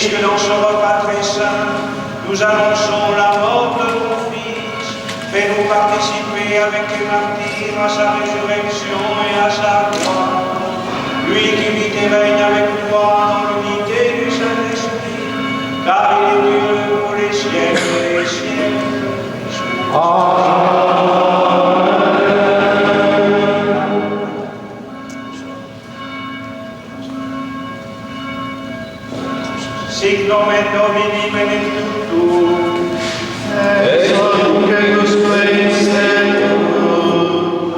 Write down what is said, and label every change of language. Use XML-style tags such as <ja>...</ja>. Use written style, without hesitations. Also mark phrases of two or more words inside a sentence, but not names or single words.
<fr>célébrant ce repas très saint, nous annonçons la mort de ton Fils. Fais-nous participer avec les martyrs à sa résurrection et à sa gloire. Lui qui vit et règne avec toi dans l'unité du Saint-Esprit, car il est Dieu pour les siècles des siècles.</fr> <la>Sic nomen Domini benedictum, et nunc et usque in seculum,</la>